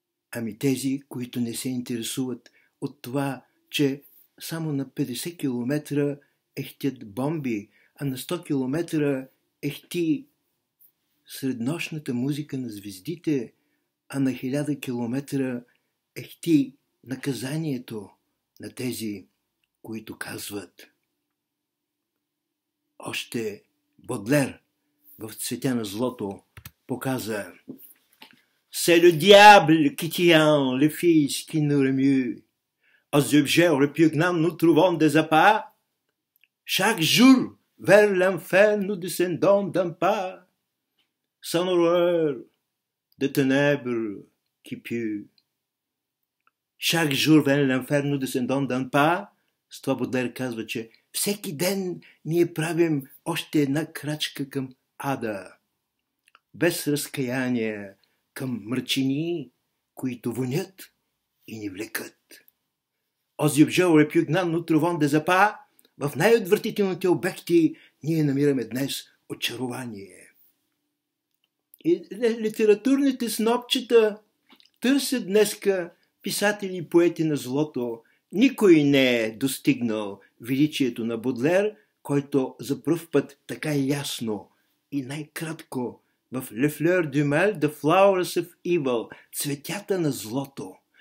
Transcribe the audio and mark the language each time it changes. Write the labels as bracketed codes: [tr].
[bg] Ами тези, които не се интересуват от това, че само на 50 км ехтят бомби, а на 100 км ехти среднощната музика на звездите, а на 1000 км ехти наказанието на тези, които казват. Още Бодлер в Цветя на злото показа: [fr] C'est le diable qui tient les fils qui nous remuent. Aux objets répugnants nous trouvons des appâts. Chaque jour, vers l'enfer, nous descendons d'un pas. Sans horreur de ténèbres qui puent. Chaque jour, vers l'enfer, nous descendons d'un pas. [bg] С това Бодлер казва, че Всеки ден ние правим още една крачка към ада, без разкаяние, към мърчини, които вонят и ни влекат. [fr] Aux objets répugnants nous trouvons des appâts. [bg] В най-отвратителните обекти ние намираме днес очарование. И литературните снопчета търсят днеска писатели и поети на злото. Никой не е достигнал величието на Бодлер, който за пръв път така ясно и най-кратко в Le Fleur du Mal, The Flowers of Evil, цветята на злото.